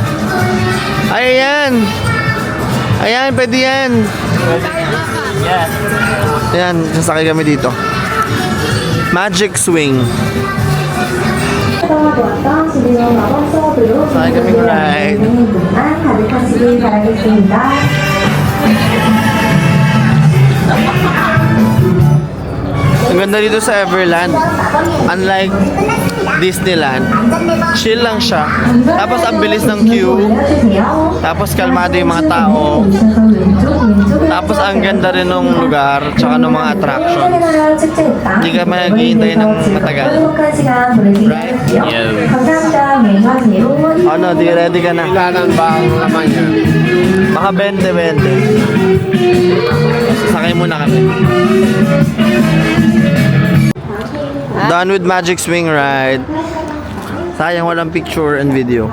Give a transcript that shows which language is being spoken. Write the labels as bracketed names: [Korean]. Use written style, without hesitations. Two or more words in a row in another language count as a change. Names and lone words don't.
[Filipino] Ayan! Ayan, pwede yan. Yan. Ayan, sasakay kami dito. Magic Swing. Sakay kami ride. [Korean] 가득하시길 바라겠습니다. [Filipino] Ang ganda dito sa Everland. Unlike Disneyland, chill lang siya. Tapos ang bilis ng queue. Tapos kalmado yung mga tao. Tapos ang ganda rin ng lugar, tsaka ng mga attractions. Hindi ka maghihintay ng matagal. [English] Right? Yeah. [Filipino] Ano, di ready ka na? Ilanan ba ang laman yan? Baka 20-20. Sakay muna kami. [English] Done with Magic Swing Ride. [Filipino] Sayang walang [English] picture and video.